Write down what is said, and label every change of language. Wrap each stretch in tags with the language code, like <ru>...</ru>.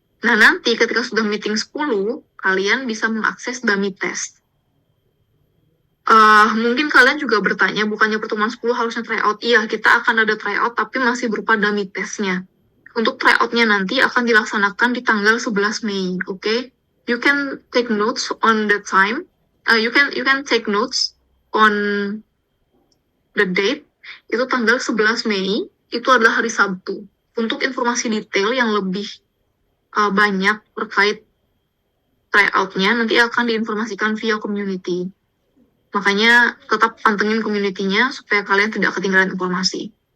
<id>Nah, nanti ketika sudah meeting 10, kalian bisa mengakses dummy test. Mungkin kalian juga bertanya, bukannya pertemuan 10 harusnya tryout? Iya, kita akan ada tryout, tapi masih berupa dummy test-nya. Untuk tryout-nya nanti akan dilaksanakan di tanggal 11 Mei, oke?</id> <en>You can take notes on the time. You can take notes on the date.</en> <id>Itu tanggal 11 Mei. Itu adalah hari Sabtu. Untuk informasi detail yang lebih banyak terkait tryout-nya nanti akan diinformasikan via community. Makanya tetap pantengin community-nya supaya kalian tidak ketinggalan informasi.</id>